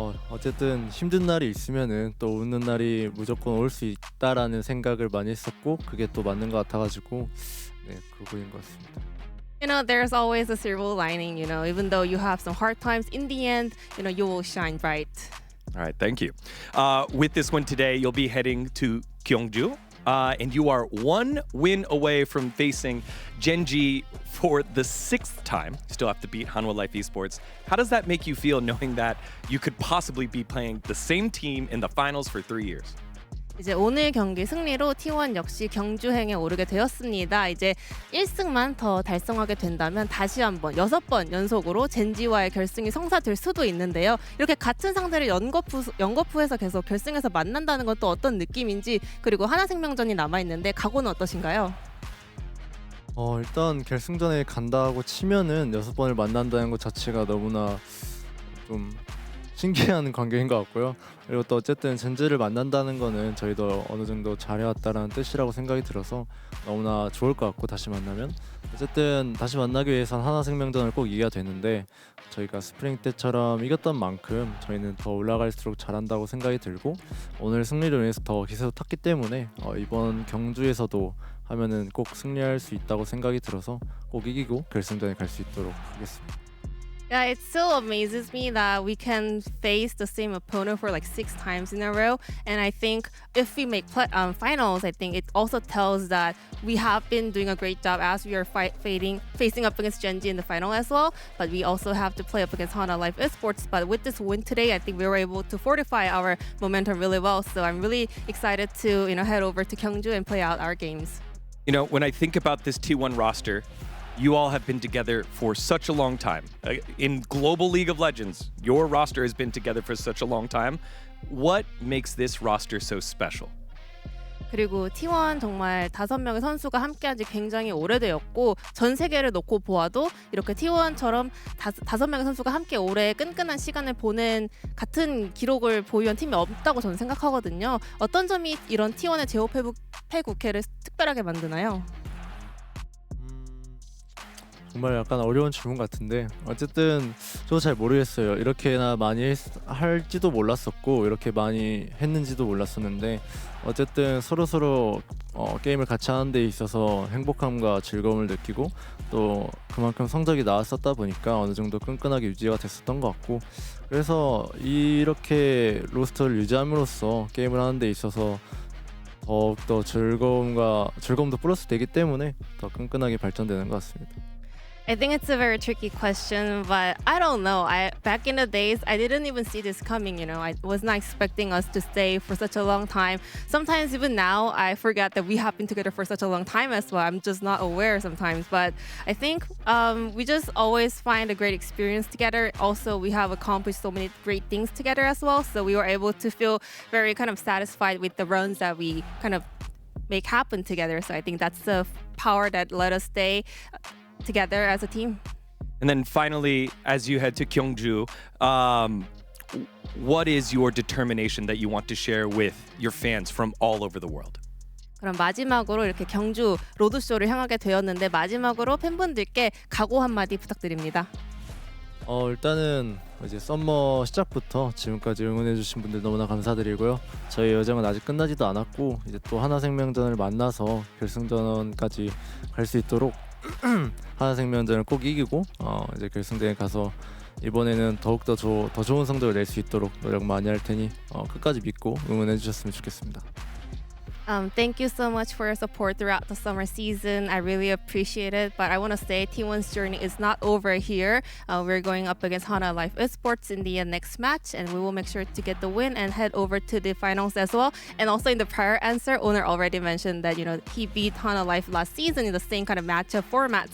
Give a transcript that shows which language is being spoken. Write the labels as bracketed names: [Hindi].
[Korean] 어쨌든 힘든 날이 있으면은 또 웃는 날이 무조건 올 수 있다라는 생각을 많이 했었고 그게 또 맞는 것 같아가지고 네 그거인 것 같습니다. [English] You know, there's always a silver lining, you know, even though you have some hard times, in the end, you know, you will shine bright. All right, thank you. With this win today, you'll be heading to Gyeongju. And you are one win away from facing Genji for the 6th time. You still have to beat Hanwha Life Esports. How does that make you feel knowing that you could possibly be playing the same team in the finals for 3 years? [Korean] 이제 오늘 경기 승리로 T1 역시 경주행에 오르게 되었습니다. 이제 1승만 더 달성하게 된다면 다시 한번 6번 연속으로 젠지와의 결승이 성사될 수도 있는데요. 이렇게 같은 상대를 연거푸에서 계속 결승에서 만난다는 건 또 어떤 느낌인지 그리고 하나생명전이 남아있는데 각오는 어떠신가요? 일단 결승전에 간다고 치면은 6번을 만난다는 것 자체가 너무나 좀 신기한 관계인 것 같고요. 그리고 또 어쨌든 젠지를 만난다는 거는 저희도 어느 정도 잘해왔다라는 뜻이라고 생각이 들어서 너무나 좋을 것 같고 다시 만나면 어쨌든 다시 만나기 위해선 하나생명전을 꼭 이겨야 되는데 저희가 스프링 때처럼 이겼던 만큼 저희는 더 올라갈수록 잘한다고 생각이 들고 오늘 승리를 위해서 더 기세도 탔기 때문에 이번 경주에서도 하면은 꼭 승리할 수 있다고 생각이 들어서 꼭 이기고 결승전에 갈 수 있도록 하겠습니다. [English] Yeah, it still amazes me that we can face the same opponent for like 6 times in a row. And I think if we make finals, I think it also tells that we have been doing a great job as we are facing up against Genji in the final as well. But we also have to play up against Hanwha Life Esports. But with this win today, I think we were able to fortify our momentum really well. So I'm really excited to head over to Gyeongju and play out our games. You know, when I think about this T1 roster, you all have been together for such a long time. In Global League of Legends, your roster has been together for such a long time. What makes this roster so special? [Korean] 그리고 T1 정말 5명의 선수가 함께한 지 굉장히 오래되었고 전 세계를 놓고 보아도 이렇게 T1처럼 5명의 선수가 함께 오래 끈끈한 시간을 보낸 같은 기록을 보유한 팀이 없다고 저는 생각하거든요. 어떤 점이 이런 T1의 제호 패국회를 특별하게 만드나요? 정말 약간 어려운 질문 같은데 어쨌든 저도 잘 모르겠어요. 이렇게나 많이 할지도 몰랐었고 이렇게 많이 했는지도 몰랐었는데 어쨌든 서로 게임을 같이 하는 데 있어서 행복함과 즐거움을 느끼고 또 그만큼 성적이 나왔었다 보니까 어느 정도 끈끈하게 유지가 됐었던 것 같고 그래서 이렇게 로스터를 유지함으로써 게임을 하는 데 있어서 더욱더 즐거움도 플러스 되기 때문에 더 끈끈하게 발전되는 것 같습니다. [English] I think it's a very tricky question, but I don't know. Back in the days, I didn't even see this coming. I was not expecting us to stay for such a long time. Sometimes even now, I forget that we have been together for such a long time as well. I'm just not aware sometimes. But I think we just always find a great experience together. Also, we have accomplished so many great things together as well. So we were able to feel very kind of satisfied with the runs that we kind of make happen together. So I think that's the power that let us stay together as a team. And then finally, as you head to Gyeongju, what is your determination that you want to share with your fans from all over the world? [Korean] 그럼 마지막으로 이렇게 경주 로드쇼를 향하게 되었는데 마지막으로 팬분들께 각오 한마디 부탁드립니다. 일단은 이제 썸머 시작부터 지금까지 응원해주신 분들 너무나 감사드리고요. 저희 여정은 아직 끝나지도 않았고 이제 또 하나생명전을 만나서 결승전까지 갈 수 있도록 하나생명전을 꼭 이기고 이제 결승전에 가서 이번에는 더욱더 더 좋은 성적을 낼 수 있도록 노력 많이 할 테니 끝까지 믿고 응원해주셨으면 좋겠습니다. [English] Thank you so much for your support throughout the summer season. I really appreciate it. But I want to say T1's journey is not over here. We're going up against Hana Life Esports in the next match, and we will make sure to get the win and head over to the finals as well. And also in the prior answer, Owner already mentioned that he beat Hana Life last season in the same kind of matchup format.